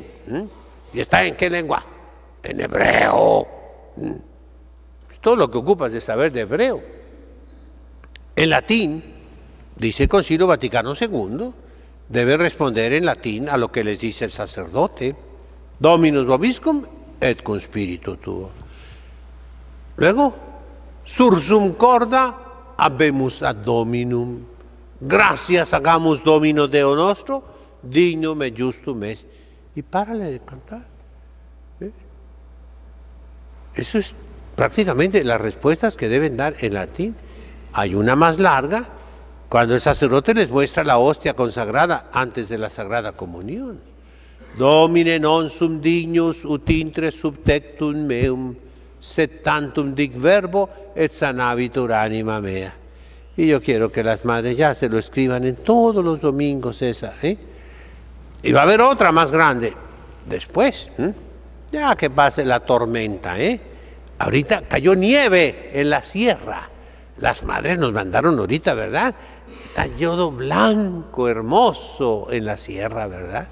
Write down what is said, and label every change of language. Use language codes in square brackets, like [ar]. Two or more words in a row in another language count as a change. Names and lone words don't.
[es] ¿Y está en qué lengua? En hebreo. Todo lo que ocupas de saber de hebreo. En latín, dice el Concilio Vaticano II, debe responder en latín a lo que les dice el sacerdote. [la] Dominus vobiscum et cum spiritu tuo. Luego, sursum corda habemus ad Dominum. [es] Gracias hagamos [la] Domino Deo nostro, dignum et justum est. [es] Y párale de cantar. Eso es prácticamente las respuestas que deben dar en latín. Hay una más larga, cuando el sacerdote les muestra la hostia consagrada antes de la Sagrada Comunión. [la] Domine non sum dignus ut intre subtectum meum, sed tantum dic verbo et sanabitur anima mea. [es] Y yo quiero que las madres ya se lo escriban en todos los domingos esa. Y va a haber otra más grande después, ya que pase la tormenta. Ahorita cayó nieve en la sierra. Las madres nos mandaron ahorita, ¿verdad? Está yodo blanco, hermoso en la sierra, ¿verdad?